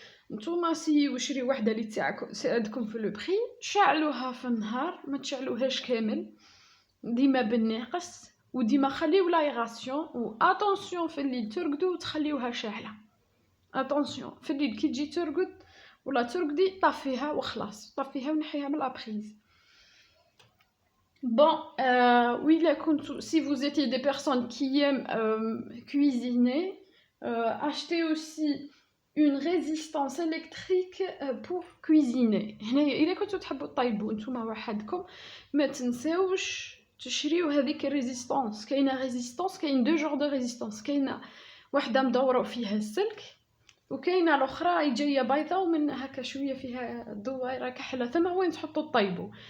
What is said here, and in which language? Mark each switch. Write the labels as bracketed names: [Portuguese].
[Arabic] نتوما سيو شري وحده اللي تساعدكم في لو بري شعلوها في النهار ما تشعلوهاش كامل ديما بالناقص وديما خليو لايغاسيون و اتونسيون في الليل ترقدوا وتخليوها شاعله. اتونسيون في الليل كي تجي ترقد ولا ترقدي طفيها وخلاص طفيها ونحيها من لابريز. [French] Bon, oui, si vous étiez des personnes qui aiment cuisiner, achetez aussi une résistance électrique pour cuisiner. [Arabic] إذا كنتوا تحبوا تطيبوا نتوما وحدكم ما تنساوش تشريو هذيك الريزيستانس. كاينه ريزيستانس كاين [French] دو جور دو ريزيستانس. [Arabic] كاينه واحده مدوره فيها السلك وكاينه الاخرى جايه بيضه ومن هكا شويه فيها دوائره كحله ثم وين تحطوا الطيبو.